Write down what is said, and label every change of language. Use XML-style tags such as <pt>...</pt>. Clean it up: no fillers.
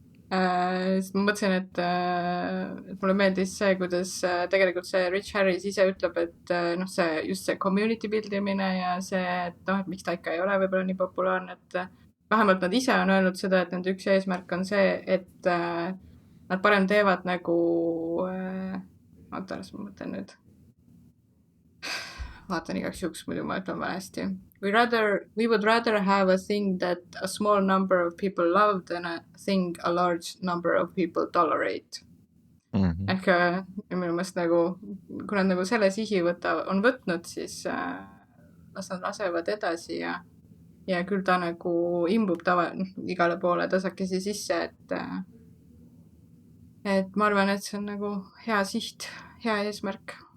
<et>Siis ma mõtlesin, et mulle meeldis see, kuidas tegelikult see Rich Harris ise ütleb, et just see community buildimine ja see, et miks ta ikka ei ole võib-olla nii populaarne, et vähemalt nad ise on öelnud seda, et nende üks eesmärk on see, et nad parem teevad nagu oota, ma mõtlen nüüd vaatan igaks juhuks, muidu ma ütlen valesti.</et> <en>We would rather have a thing that a small number of people love than a thing a large number of people tolerate.</en> <et>Ehk minu mõist nagu, kui nad nagu selle sihi on võtnud, siis las nad lasevad edasi ja küll ta nagu imbub igale poole tasakesi sisse, et ma arvan, et see on nagu hea siht, hea eesmärk.</et>